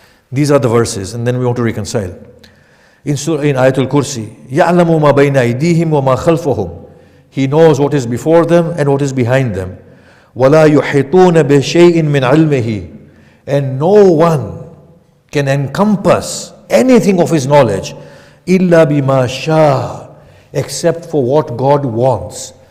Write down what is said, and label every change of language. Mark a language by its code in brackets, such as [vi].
[en] These are the verses, and then we want to reconcile. [ar] In Ayatul Kursi, يَعْلَمُ مَا بَيْنَ أَيْدِيهِمْ وَمَا خَلْفَهُمْ. [en] He knows what is before them and what is behind them. [ar] وَلَا يُحِيطُونَ بِشَيْءٍ مِّنْ عِلْمِهِ. [en] And no one can encompass anything of His knowledge [ar] إِلَّا بِمَا شَاءَ, [en] except for what God wants.